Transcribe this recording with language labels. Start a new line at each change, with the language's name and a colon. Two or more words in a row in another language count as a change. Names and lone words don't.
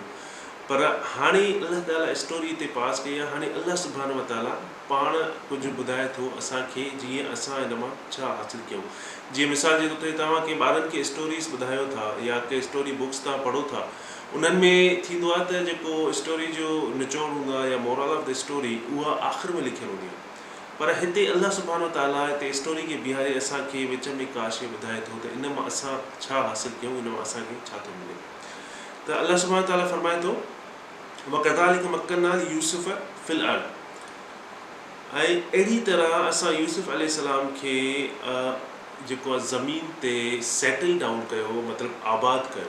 Sindhi: पर हाणे अल्लाह ताला स्टोरी हिते पास कई आहे। हाणे अल्लाह
Arabic: سبحانه وتعالى
Sindhi: पाण कुझु ॿुधाए थो असांखे जीअं असां हिन मां छा हासिलु कयूं। जीअं मिसाल जे तौर ते तव्हां कंहिं ॿारनि खे स्टोरीज़ ॿुधायो था या कंहिं
English: story books
Sindhi: तव्हां पढ़ो था, उन्हनि में थींदो आहे त जेको स्टोरी जो निचोड़ हूंदो आहे या
English: moral of the story
Sindhi: उहा आख़िर में लिखियलु हूंदी आहे। पर हिते अल्लाह
Arabic: سبحانه وتعالى
Sindhi: हिते स्टोरी खे बीहारे असांखे विच में का शइ ॿुधाए थो त इन मां असां छा हासिलु कयूं, इन मां असांखे छा थो मिले। त अल्लाह
Arabic: سبحانه وتعالى
Sindhi: फरमाए थो
Arabic: وكذلك مكنا يوسف في الأرض,
Sindhi: ऐं अहिड़ी तरह असां यूसुफ अलैहिस्सलाम खे जेको आहे ज़मीन ते
English: settle down
Sindhi: कयो, मतिलबु आबाद कयो।